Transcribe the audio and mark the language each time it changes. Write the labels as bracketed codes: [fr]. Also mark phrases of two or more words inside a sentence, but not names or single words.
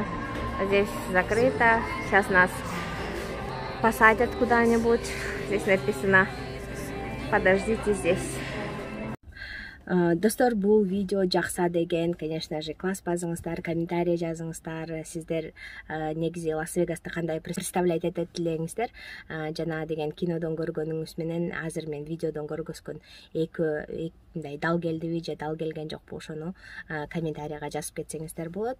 [ru] Здесь закрыто. Сейчас нас посадят куда-нибудь. Здесь написано: подождите здесь. [ky] Достор, бул видео жакса деген, [ru] конечно же, [ky] класс базыңыздар, комментарий жазыңыздар. Сиздер негизи Лас-Вегасты кандай представлять этет элеңиздер. Жана деген кинодон көргөнүңүз менен азыр мен видеодон көргөзгөн эки мындай дал келдиби же дал келген жокпу, ошону комментарийга жазып кетсеңиздер болот.